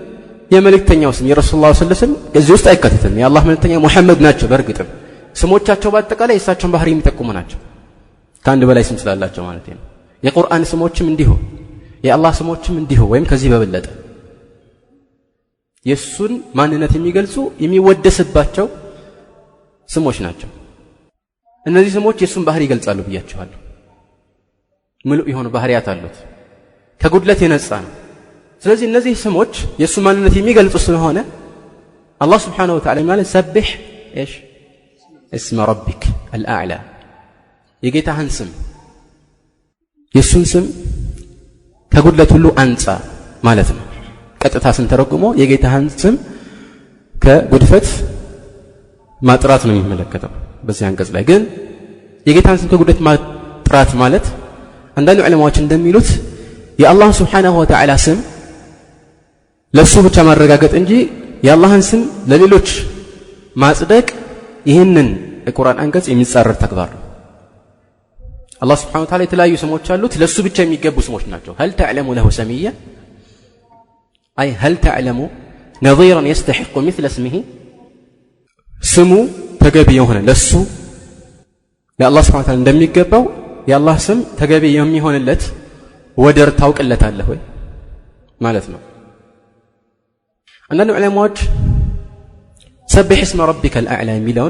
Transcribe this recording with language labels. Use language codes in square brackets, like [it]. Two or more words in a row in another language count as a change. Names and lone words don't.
[am] የመልእክተኛው ስም የረሱላህ [ar] صلى الله عليه وسلم [am] እዚህ ውስጥ አይካተትም። የአላህ መልእክተኛ ሙሐመድ ናቸው። በርግጥም ስሞቻቸው በአጠቃላይ የእሳቸውን ባህሪ የሚጠቁሙ ናቸው። ከአንድ በላይ ስም ስላላቸው ማለት ነው። የቁርአን ስሞችም እንዲሁ የአላህ ስሞችም እንዲሁ ወይም ከዚህ በበለጠ የሱን ማንነት የሚገልጹ የሚወደስባቸው ስሞች ናቸው። እነዚህ ስሞች የሱን ባህሪ ይገልጻሉ ብያቸዋለሁ። ሙሉ የሆኑ ባህሪያት አሉት፣ ከጉድለት የነጻ ነው። ስለዚህ እነዚህ ስሞች የሱ ማንነት የሚገልጹ ስለሆነ አላህ [ar] سبحانه وتعالى [am] ማለት [ar] سبح ايش اسم ربك الاعلى [am] የጌታህን ስም የሱን ስም ከጉድለት ሁሉ አንጻ ማለት ነው። ቀጥታ ስንተረጉመው የጌታህን ስም ከጉድፈት ማጥራት ነው የሚመለከተው። በዚህ አንቀጽ ላይ ግን የጌታህን ስም ከጉድለት ማጥራት ማለት አንዳንድ ዑለማዎች እንደሚሉት የአላህ [ar] سبحانه وتعالى [am] ስም ለሱ ብቻ ማረጋገጥ እንጂ የአላህን ስም ለሌሎች ማጽደቅ ይህንን የቁርአን አንቀጽ የሚጻረር ተግባር ነው። አላህ [ar] سبحانه وتعالى [am] የተለያዩ ስሞች አሉት፣ ለሱ ብቻ የሚገቡ ስሞች ናቸው። [ar] هل تعلم له سميا أي هل تعلم نظيرا يستحق مثل اسمه [am] ስሙ ተገቢ የሆነ ለሱ ለአላህ [ar] سبحانه و [am] Ta'ala እንደሚገባው የአላህ ስም ተገቢ የሚሆንለት ወደር ታውቅለታለህ ወይ ማለት ነው። አንዳንድ ዑለማዎች [ar] سبح اسم ربك الأعلى [am] የሚለውን